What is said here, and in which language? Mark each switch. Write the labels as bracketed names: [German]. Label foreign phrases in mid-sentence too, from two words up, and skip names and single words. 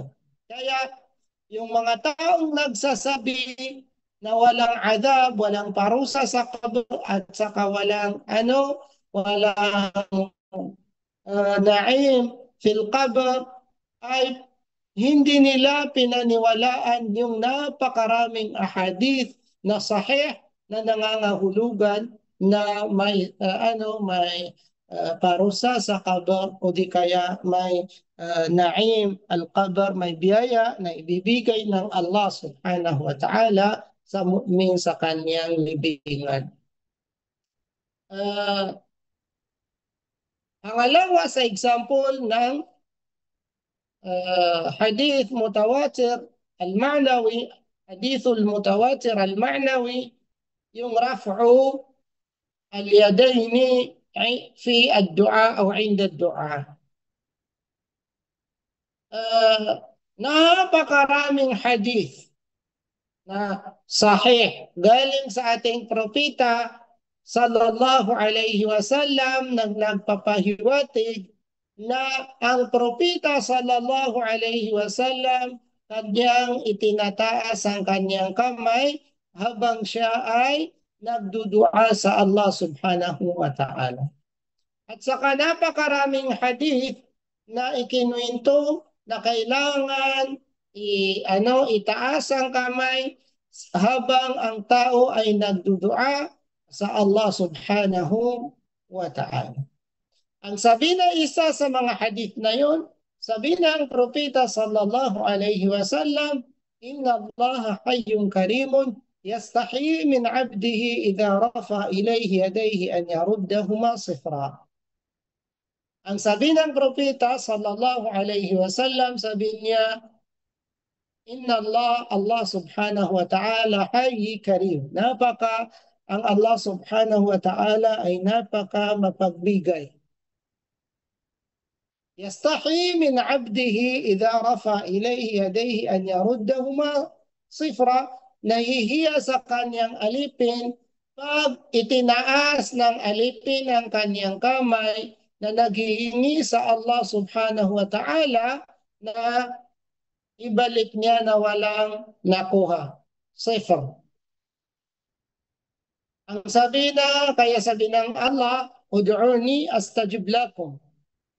[Filipino] Kaya yung mga taong nagsasabi na walang adab, walang parusa sa qabr at saka walang [Arabic] نعيم في القبر, [Filipino] ay hindi nila pinaniwalaan yung napakaraming ahadith na sahih na nangangahulugan na may parusa sa kabar o di kaya may [Arabic] نعيم القبر, [Filipino] may biyaya na ibibigay ng Allah [Arabic] سبحانه وتعالى [Filipino] sa mu'min sa kanyang libingan. Pangalawa sa example ng [Arabic] حديث متواتر المعنوي، حديث المتواتر المعنوي, [Filipino] yung [Arabic] رفع اليدين في الدعاء [Filipino] o [Arabic] عند الدعاء. [Filipino] Napakaraming hadith na sahih galing sa ating propeta [Arabic] صلى الله عليه وسلم [Filipino] nang nagpapahiwatig na ang propeta [Arabic] صلى الله عليه وسلم [Filipino] kanyang itinataas ang kanyang kamay habang siya ay nagdudua sa Allah [Arabic] سبحانه وتعالى. [Filipino] At saka napakaraming hadith na ikinuwento na kailangan itaas ang kamay habang ang tao ay nagdudua sa Allah [Arabic] سبحانه وتعالى. [Filipino] Ang sabi na isa sa mga hadith na yun, sabi ng propeta [Arabic] صلى الله عليه وسلم, إن الله حيي كريم يستحيي من عبده إذا رفع إليه يديه أن يردهما صفرا. [Filipino] Ang sabi ng propeta [Arabic] صلى الله عليه وسلم, [Filipino] sabi niya, [Arabic] إن الله سبحانه وتعالى حي كريم. [Filipino] Ang Allah [Arabic] سبحانه وتعالى [Filipino] ay napaka mapagbigay. [Arabic] يستحيي من عبده إذا رفع إليه يديه أن يردهما صفرا. [Filipino] Nahihiya sa kanyang alipin pag itinaas ng alipin ang kanyang kamay na naghihingi sa Allah [Arabic] سبحانه وتعالى [Filipino] na ibalik niya na walang nakuha. Sifr. Ang kaya sabi ng Allah, [Arabic] ادعوني أستجب لكم.